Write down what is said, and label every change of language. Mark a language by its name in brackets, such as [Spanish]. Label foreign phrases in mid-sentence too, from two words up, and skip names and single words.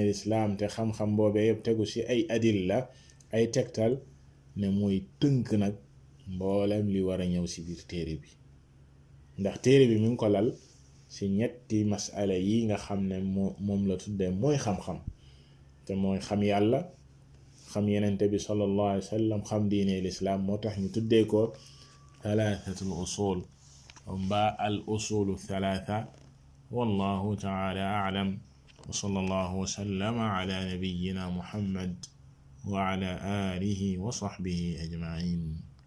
[Wolof] lislaam te xam-xam boobee yëpp tegu ci ay adilla ay tegtal ne mooy tënk nag mboolem li war a ñëw ci biir téere bi ndax téere bi mi ngi ko lal ci ñetti masala yi nga xam ne moom la tuddee mooy xam-xam te mooy xam yàlla xam yenente bi [Arabic] صلى الله عليه وسلم [Wolof] xam diine lislaam moo tax ñu tuddee ko [Arabic] ثلاثة الأصول [Wolof] mbaa [Arabic] الأصول الثلاثة. والله تعالى أعلم وصلى الله وسلم على نبينا محمد وعلى آله وصحبه أجمعين.